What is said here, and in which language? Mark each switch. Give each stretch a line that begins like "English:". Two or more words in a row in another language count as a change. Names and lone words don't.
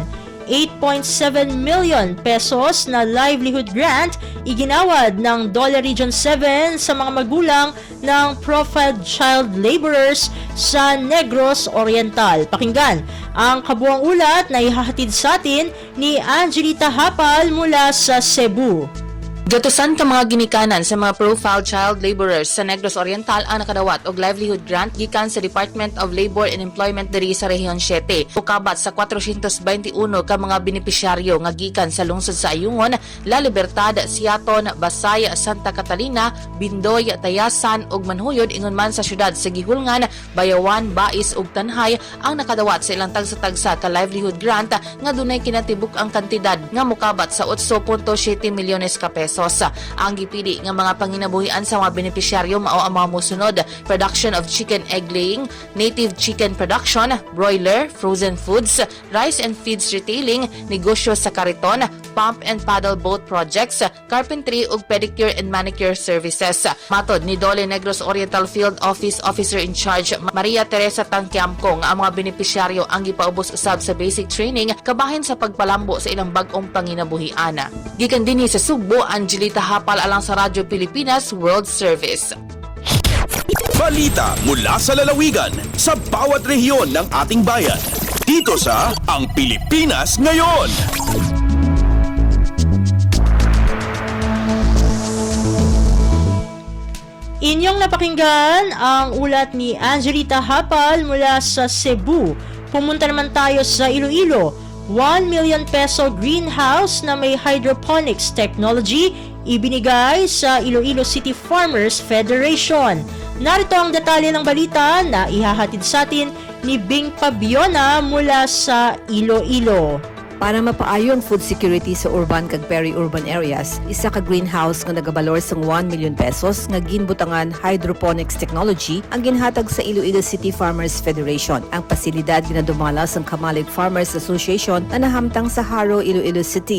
Filipino: 8.7 million pesos na
English: livelihood grant
Filipino: iginawad ng Dole Region 7 sa mga magulang ng
English: profiled child laborers
Filipino: sa Negros Oriental. Pakinggan ang kabuang ulat na ihahatid sa atin ni Angelita Hapal mula sa Cebu.
Cebuano: Gatusan ka mga ginikanan sa mga
English: profiled child laborers
Cebuano: sa Negros Oriental ang nakadawat og
English: livelihood grant
Cebuano: gikan sa Department of Labor and Employment diri sa Rehiyon 7. Tukabat sa 421 ka mga benepisyaryo nga gikan sa lungsod sa Ayungon, La Libertad, Siaton, Basay, Santa Catalina, Bindoy, Tayasan ug Manhuyod ingon man sa syudad sa Gihulngan, Bayawan, Bais ug Tanhay ang nakadawat sa ilang tagsa-tagsa ka
English: livelihood grant
Cebuano: nga dunay kinatibuk ang kantidad nga mokabat sa 8.7 milyones ka pesos. Ang gipili nga mga panginabuhian sa mga benepisyaryo mao ang mga mosunod:
English: production of chicken egg laying, native chicken production, broiler, frozen foods, rice and feeds retailing,
Cebuano: negosyo sa kariton,
English: pump and paddle boat projects, carpentry ug pedicure and manicure services.
Cebuano: Matod ni Dole Negros Oriental Field Office Officer in Charge Maria Teresa Tangkiamkong, ang mga benepisyaryo ang gipaubos usab sa basic training kabahin sa pagpalambo sa ilang bag-ong panginabuhian. Gikan dinhi sa Sugbo, Angelita Hapal alang sa Radyo Pilipinas World Service.
Filipino: Balita mula sa lalawigan sa bawat rehiyon ng ating bayan. Dito sa Ang Pilipinas Ngayon. Inyong napakinggan ang ulat ni Angelita Hapal mula sa Cebu. Pumunta naman tayo sa Iloilo.
English: 1 million peso greenhouse
Filipino: na may
English: hydroponics technology
Filipino: ibinigay sa Iloilo City Farmers Federation. Narito ang detalye ng balita na ihahatid sa atin ni Bing Pabiona mula sa Iloilo.
Hiligaynon: Para mapaayo ang
English: food security
Hiligaynon: sa urban kag
English: peri-urban areas,
Hiligaynon: isa ka greenhouse nga nagabalor sang
English: 1 million pesos
Hiligaynon: nga ginbutangan
English: hydroponics technology
Hiligaynon: ang ginhatag sa Iloilo City Farmers Federation. Ang pasilidad ginadumala sang Kamalig Farmers Association na nahamtang sa Haro, Iloilo City.